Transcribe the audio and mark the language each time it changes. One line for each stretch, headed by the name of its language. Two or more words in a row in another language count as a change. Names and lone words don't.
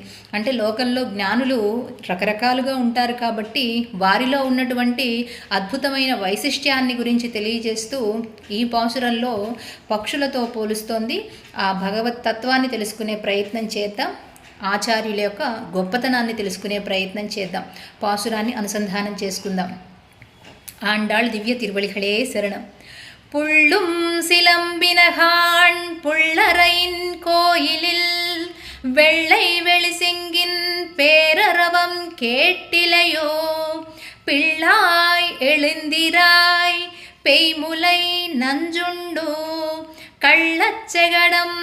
Telugu: అంటే లోకంలో జ్ఞానులు రకరకాలుగా ఉంటారు కాబట్టి వారిలో ఉన్నటువంటి అద్భుతమైన వైశిష్ట్యాన్ని గురించి తెలియజేస్తూ ఈ పాసురంలో పక్షులతో పోలుస్తోంది. ఆ భగవత్ తత్వాన్ని తెలుసుకునే ప్రయత్నం చేద్దాం. ఆచార్యుల యొక్క గొప్పతనాన్ని తెలుసుకునే ప్రయత్నం చేద్దాం. పాసురాన్ని అనుసంధానం చేసుకుందాం.
Tamil: ஆண்டாள் திவ்ய திருவழிகளே சரணம். புள்ளும் சிலம்பினகான் புள்ளரையின் கோயிலில் வெள்ளை வெளிசிங்கின் பேரரவம் கேட்டிலையோ, பிள்ளாய் எழுந்திராய் பெய்முலை நஞ்சுண்டு கள்ளச்செகடம்